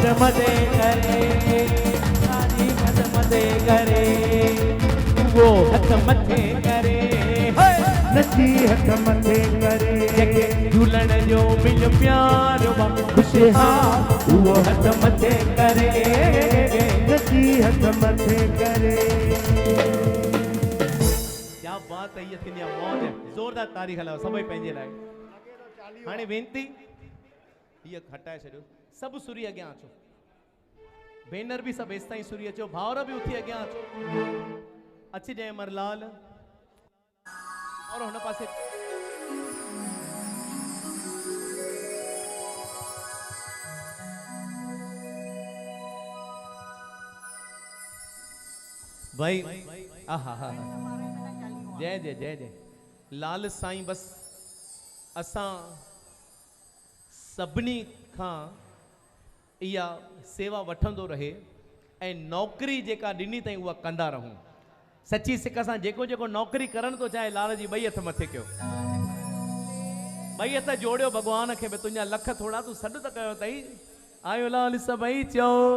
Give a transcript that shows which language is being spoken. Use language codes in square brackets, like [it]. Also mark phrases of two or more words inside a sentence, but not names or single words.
[sd] मदे करे सारी मदे करे वो हथ मथे करे नची हथ मथे करे जंहिंखे झूलण जो मुंहिंजो प्यार वा ख़ुशहाल उहो हथ मथे करे नची हथ मथे करे। [hi] क्या बात है ये थी मौज है [sd] जोरदार तारीख़ हलायो सभई पंहिंजे लाइ। हाणे वेनती हीअ हटाए छॾियो सभु सुरी अॻियां अचो भेनर बि सभु हेसि ताईं सुरी अचो भाउर बि उथी अॻियां अचो अचिजांइ अमरलाल और हुन पासे भाई आहा हा जय जय जय जय लाल साईं बस असां सभिनी खां इहा सेवा वठंदो रहे ऐं नौकरी जेका ॾिनी अथई उहा कंदा रहूं। सची सिक सां जेको जेको नौकरी करण थो चाहे लाल जी ॿई हथ मथे कयो ॿई हथ जोड़ियो भॻवान खे भई तुंहिंजा लख थोड़ा तूं सॾु त कयो अथई आयो लाल सबई चो